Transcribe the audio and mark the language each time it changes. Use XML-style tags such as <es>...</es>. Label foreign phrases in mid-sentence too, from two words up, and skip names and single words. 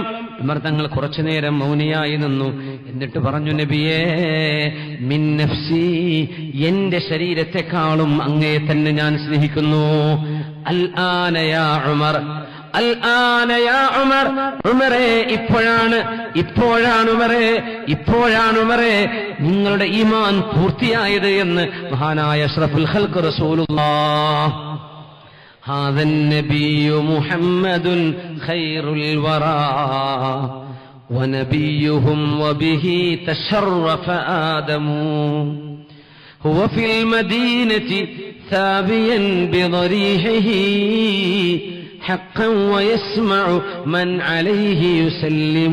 <ml>ഉമർ തങ്ങൾ കുറച്ചു നേരം മൗനിയായി നിന്നു. എന്നിട്ട് പറഞ്ഞു, നബിയേ,</ml> <ar>من نفسي,</ar> <ml>എന്റെ ശരീരത്തെക്കാളും അങ്ങേ തന്നെ ഞാൻ സ്നേഹിക്കുന്നു.</ml> <ar>الآن يا عمر, الآن يا عمر,</ar> <ml>ഉമറേ, ഇപ്പോഴാണ് ഉമറേ നിങ്ങളുടെ ഈമാൻ പൂർത്തിയായത് എന്ന് മഹാനായ</ml> <ar>أشرف الخلق</ar> <ml>റസൂലുള്ളാഹ്.</ml> <ar>هذا النبي محمد خير الورى ونبيهم وبه تشرف آدم هو في المدينة ثابيا بضريحه حقا ويسمع من عليه يسلم</ar>